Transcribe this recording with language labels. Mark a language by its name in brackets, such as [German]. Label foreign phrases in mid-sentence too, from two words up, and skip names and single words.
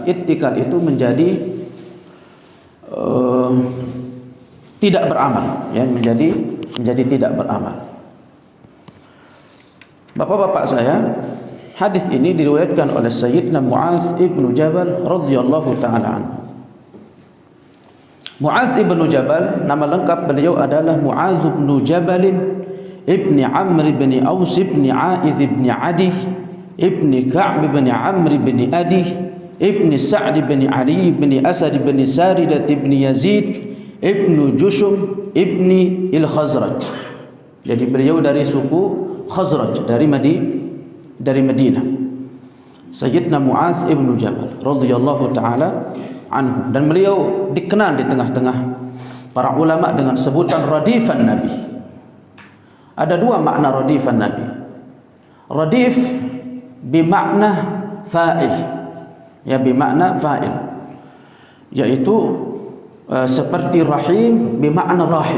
[Indonesian] Ittikal itu menjadi tidak beramal, ya, menjadi tidak beramal. Bapak-bapak saya, hadis ini diriwayatkan oleh Sayyidina Mu'adz ibnu Jabal [Arabic] رضي الله تعالى عنه. [Indonesian] Mu'adz ibnu Jabal, nama lengkap beliau adalah Mu'adz ibnu Jabal ibni Amr ibn Aus ibni A'idh ibni Adi ibni Ka'b ibni Amr ibni Adi ibni Sa'd ibni Ali ibni Asad ibni Saridah ibni Yazid ibnu Jushum ibni Il-Khazraj. Jadi beliau dari suku Khazraj, dari Madinah. Sayyidina Mu'adz ibn Jabal [Arabic] رضي الله تعالى عنه, [Indonesian] dan beliau dikenal di tengah-tengah para ulama dengan sebutan [Arabic] رديف النبي. [Indonesian] Ada dua makna [Arabic] رديف النبي. [Indonesian] Radif bermakna fa'il, ya, bermakna fa'il, yaitu seperti rahim bermakna rahim.